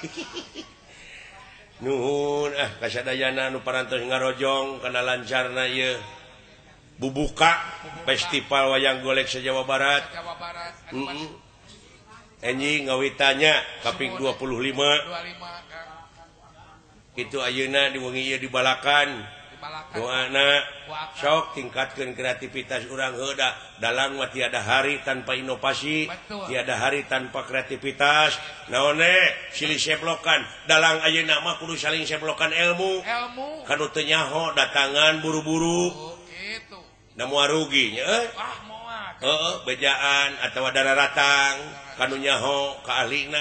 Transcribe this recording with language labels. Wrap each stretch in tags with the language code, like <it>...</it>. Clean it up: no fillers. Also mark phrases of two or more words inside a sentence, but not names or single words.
<su>Nuhun kasadayana nu parantos ngarojong kana lancarna ieu bubuka festival wayang golek se-Jawa Barat. Jawa Barat. Enjing ngawitanya kaping 25. 25 Kang. Kitu ayeuna di wengi ieu dibalakan. Doana sok tingkatkeun kreativitas urang heuda.</su> <id>Dalang mah tiada hari tanpa inovasi, tiada hari tanpa kreativitas.</id> <su>Naon silih seplokan. Dalang ayeuna mah kudu saling seplokan ilmu. Kanu teu nyaho datangan buru-buru. Kitu. Da moal rugi nya heeh, bejaan atawa dararatang kanu nyaho ka ahlina.</su>